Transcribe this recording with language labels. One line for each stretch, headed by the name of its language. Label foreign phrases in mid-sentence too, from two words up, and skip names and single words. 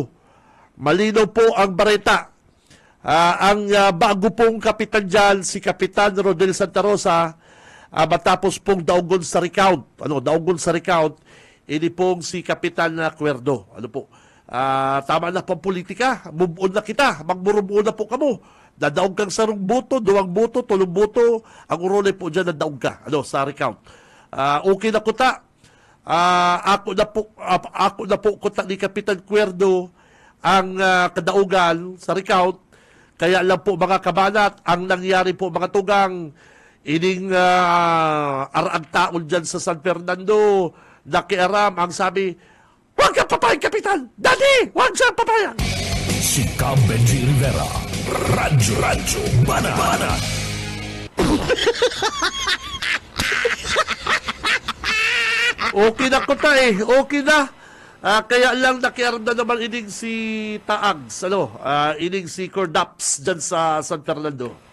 Bikol: Malinaw po ang bareta. Ang bago pong kapitan dyan, si Kapitan Rodel Santa Rosa, matapos pong daugon sa recount, ini pong si Kapitan Cuerdo.
Filipino: Tama na pang politika,
English: move on
Bikol: na kita, magmurumuon na po kamo. Nadaog kang sarong boto, 2 boto, 3 boto, ang urole po dyan, nadaog ka, sa recount. Okay na kuta. Ako na po kuta ni Kapitan Cuerdo ang kadaugan sa recount. Kaya lang po, mga kabanat, ang nangyari po, mga tugang, ining araang taon dyan sa San Fernando, nakiaram,
Filipino: ang sabi, "Huwag kang papayag, Kapitan! Daddy! Huwag siyang papayag!"
Bikol: Si Benji Rivera, Radyo Bana. Okay na ko okay na. Kaya lang nakiaram na naman ining si Taags, ining si Cordaps dyan sa San Fernando.